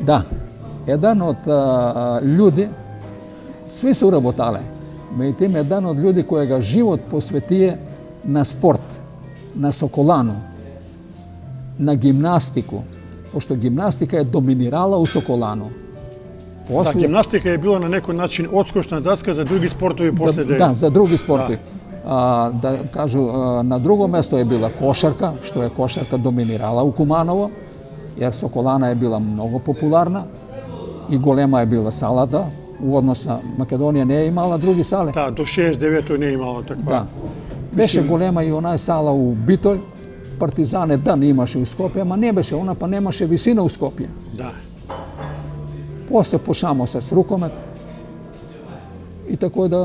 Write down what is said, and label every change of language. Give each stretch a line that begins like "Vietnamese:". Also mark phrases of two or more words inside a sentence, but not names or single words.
Macedonian: Да, еден од луѓе, сви су работале, меѓутоа еден од луѓе којega живот посветие на спорт, на Соколану, на гимнастику, пошто гимнастика е доминирала у Соколану. Да, гимнастика е била на некој начин одскочна даска за други спортови после Да, за други спортови. Да кажу, на друго место е била кошарка, што е кошарка доминирала у Куманово,
Serbian: jer Sokolana je bila mnogo popularna i golema je bila salata.
Macedonian: U odnos na Makedonija не е имала други сали. Да, до 69-то не е имала таква. Да. Беше голема и онај сала у Битолј. Партизан еден имаше у Скопје, ама не беше она, па немаше висина у Скопје. Да. После почнемо се с рукомет. И тако да...